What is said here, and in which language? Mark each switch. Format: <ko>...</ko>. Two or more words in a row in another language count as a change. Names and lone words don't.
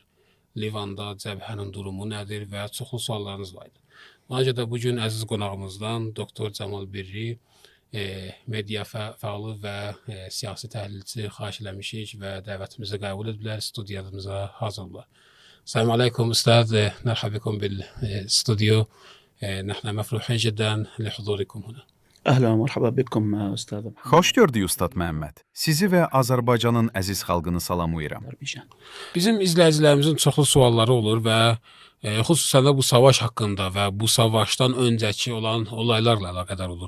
<az>Livanda cəbhənin durumu nədir və çoxlu suallarınız var idi. Ona görə də bugün əziz qonağımızdan Doktor Cəmal Birri, media fəalı və siyasi təhlilçi xahiş eləmişik və dəvətimizi qəbul ediblər, studiyamıza hazırlar.</az> <ar>سلام عليكم</ar> <az>Üstad,</az> <ar>مرحبا بكم بالاستوديو. نحن مفروحين جدا لحضوركم هنا. أهلا ومرحبا بكم، أستاذ محمد.</ar> <az>Xoş gördük Ustad Məhəmməd. Sizi və Azərbaycanın əziz xalqını salamlayıram. Bizim izləyicilərimizin çoxlu sualları olur və xüsusən də bu savaş haqqında və bu savaşdan öncəki olan olaylarla əlaqədar olur.</az>